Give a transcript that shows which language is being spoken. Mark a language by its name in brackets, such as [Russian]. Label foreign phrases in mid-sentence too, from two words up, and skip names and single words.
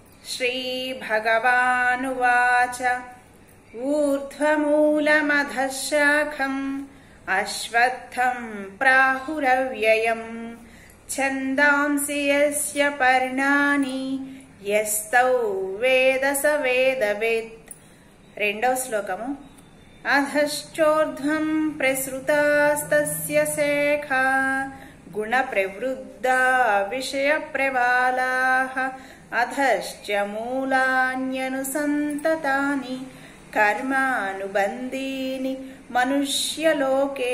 [Sanskrit] श्रीभगवानुवाच ऊर्ध्वमूलमधः शाखम् अश्वत्थम् प्राहुरव्ययम् छन्दांसि यस्य पर्णानि यस्तौ वेद स वेदवित्। [Telugu] రెండవ శ్లోకము। [Sanskrit] అధశ్చోర్ధ్వం ప్రసృతాస్తస్య శేఖా గుణ ప్రవృద్ధా విషయ ప్రవాలాః అధశ్చ మూలాన్యనుసంతతాని కర్మానుబంధీని మనుష్యలోకే।